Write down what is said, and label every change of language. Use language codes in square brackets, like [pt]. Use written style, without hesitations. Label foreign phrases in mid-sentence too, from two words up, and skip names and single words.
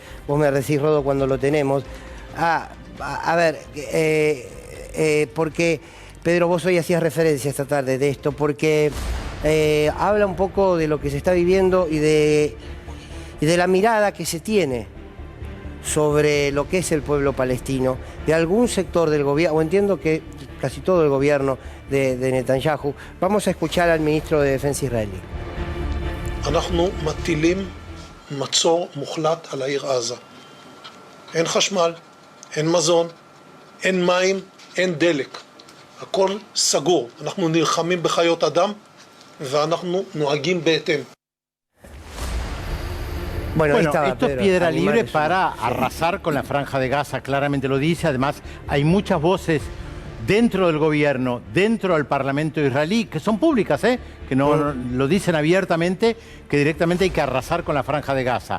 [es] Vos me decís, Rodo, cuando lo tenemos. Porque, Pedro, vos hoy hacías referencia esta tarde de esto, porque habla un poco de lo que se está viviendo y de la mirada que se tiene sobre lo que es el pueblo palestino, de algún sector del gobierno, o entiendo que casi todo el gobierno de Netanyahu. Vamos a escuchar al ministro de Defensa israelí. [he] אנחנו מטילים מצור מוחלט על העיר עזה. אין חשמל, אין מזון, אין מים, אין דלק. הכל סגור. אנחנו נלחמים בחיות אדם ואנחנו נוהגים בהתאם. [es] Bueno, esto es piedra libre para arrasar con la Franja de Gaza, claramente lo dice. Además, hay muchas voces dentro del gobierno, dentro del Parlamento israelí, que son públicas, que no lo dicen abiertamente, que directamente hay que arrasar con la Franja de Gaza.